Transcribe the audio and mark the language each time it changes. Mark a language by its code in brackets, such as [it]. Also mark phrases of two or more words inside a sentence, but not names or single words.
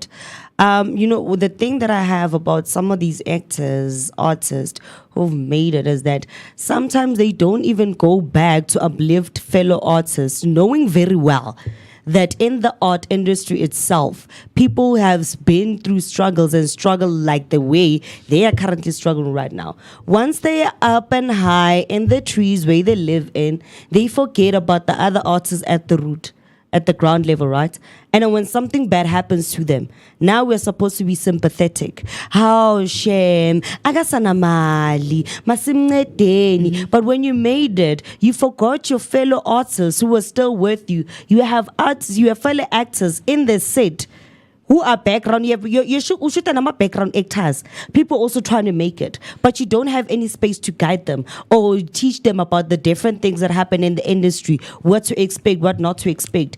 [en] The thing that I have about some of these artists who've made it is that sometimes they don't even go back to uplift fellow artists, knowing very well that in the art industry itself, people have been through struggles and struggle like the way they are currently struggling right now. Once they are up and high in the trees where they live in, they forget about the other artists at the root, at the ground level, right? And then when something bad happens to them, now we're supposed to be sympathetic. How shame, [xh] agasana mali, masimncedeni. [en] But when you made it, you forgot your fellow artists who were still with you. You have fellow actors in the set who are background, you should background actors. People also trying to make it, but you don't have any space to guide them or teach them about the different things that happen in the industry, what to expect, what not to expect.